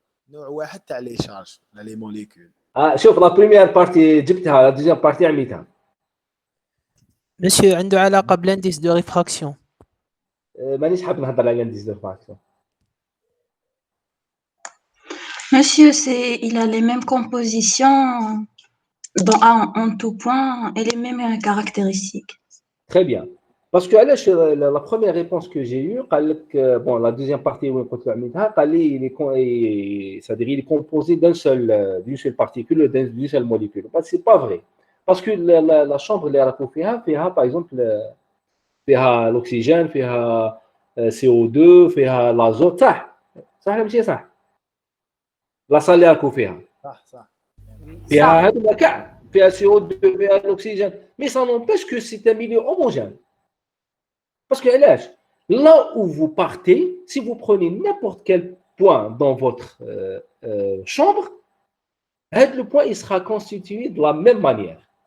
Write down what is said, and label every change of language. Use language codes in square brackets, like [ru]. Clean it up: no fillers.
[ar] نوع واحد تاع لي شارج لا لي موليكول. شوف لا بريمير بارتي جبتها، لا دوزيام بارتي عميتها. Monsieur, عنده علاقة بالindice de réfraction. مانيش حاب نهضر على الانديس دو فاكتور. [fr] Monsieur, il a les mêmes compositions en tout point et les mêmes caractéristiques. Très bien. Parce que [ar] علاش [fr] la première réponse que j'ai eue [ar] قال لك [fr] bon la deuxième partie [ar] وين قلت له عميتها قال لي [fr] c'est-à-dire il est composé d'une seule particule d'une seule molécule. C'est pas vrai. Parce que la chambre [ar] اللي راكو فيها [fr] par exemple [ar] فيها الاكسجين فيها CO2 فيها l'azote صح ولا ماشي صح؟ لاصال اللي راكو فيها صح فيها هذوما كاع فيها CO2 فيها الاكسجين [fr] mais ça n'empêche que c'est un milieu homogène. Parce que là où vous partez, si vous prenez n'importe quel point dans votre chambre, le point il sera constitué de la même manière.